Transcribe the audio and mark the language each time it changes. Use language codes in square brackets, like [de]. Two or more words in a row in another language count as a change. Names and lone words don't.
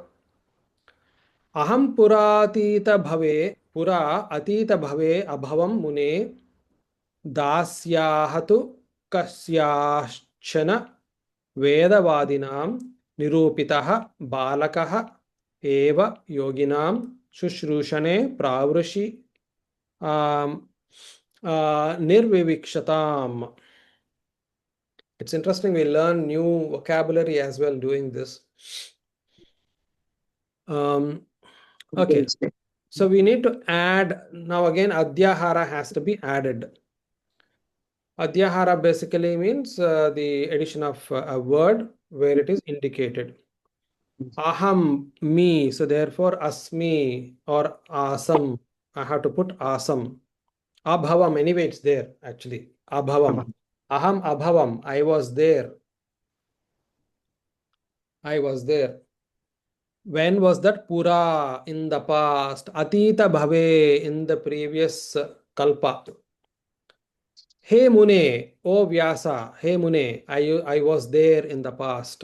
[sa] अहम् पुरातीत भवे, पुरा अतीत भवे अभवम् मुने दास्याहतु कस्याश्चन वेदवादिनां निरूपितः बालकः एव योगिनां शुश्रूषणे प्रावृषि निर्विविक्षताम्. [en] It's interesting, we learn new vocabulary as well doing this. Okay, so we need to add, now again, Adhyahara has to be added. Adhyahara basically means the addition of a word where it is indicated. Aham, me, so therefore asmi or asam, I have to put asam. Abhavam, anyway, it's there actually. [sa] अभवम्। अहम् अभवम्, [en] I was there. I was there. When was that? Pura, in the past. [sa] अतीत भवे, [en] in the previous kalpa. Hey Mune, O Vyasa, hey Mune, I was there in the past.